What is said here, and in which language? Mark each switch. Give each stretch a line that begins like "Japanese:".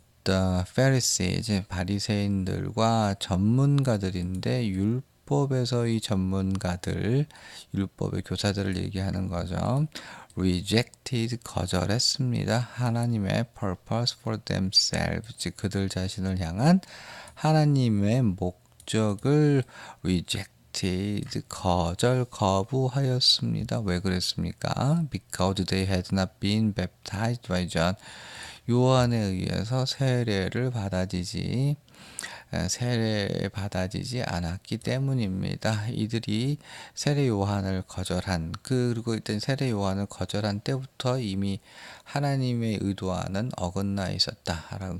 English: the Pharisees,
Korean: 바리새인들과 전문가들인데 율법에서의 전문가들, 율법의 교사들을 얘기하는 거죠.
English: rejected,
Korean: 거절했습니다. 하나님의
English: purpose for themselves,
Korean: 즉 그들 자신을 향한 하나님의 목적을 rejected, 거부하였습니다. 왜 그랬습니까?
English: Because they had not been baptized by John.
Korean: 요한에 의해서 세례를 받아지지 않았기 때문입니다. 이들이 세례 요한을 거절한, 그리고 일단 세례 요한을 거절한 때부터 이미 하나님의 의도와는 어긋나 있었다라고.